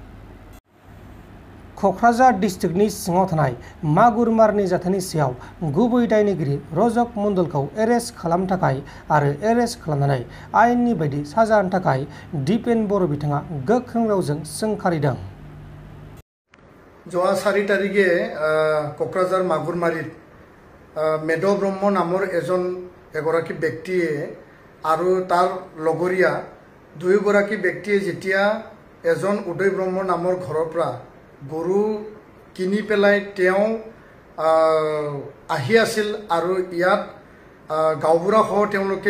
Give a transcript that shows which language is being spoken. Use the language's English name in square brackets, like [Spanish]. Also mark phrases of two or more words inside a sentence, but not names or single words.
[Bodo] क'क्राझार डिस्ट्रिक्टनि सिङाव थानाय मागुरमारनि जाथायनि सायाव गुबै दायनिगिरि रजक मण्डलखौ एरेस्ट खालामनो थाखाय आरो एरेस्ट खालामनानै आयेननि बायदि साजा होनो थाखाय दिपेन बर' बिथाङा गोख्रों रावजों सोंखारिदों। [Assamese] যোৱা 4 তাৰিখে क'क्राझार मागुरमारीत मेद ब्रह्म नाমৰ এগৰাকী ব্যক্তিয়ে আৰু তাৰ লগৰীয়া দুয়োগৰাকী ব্যক্তিয়ে যেতিয়া এজন উদয় ব্ৰহ্ম নামৰ ঘৰৰ পৰা গৰু কিনি পেলাই তেওঁ আহি আছিল আৰু ইয়াত গাঁওবুঢ়াসহ তেওঁলোকে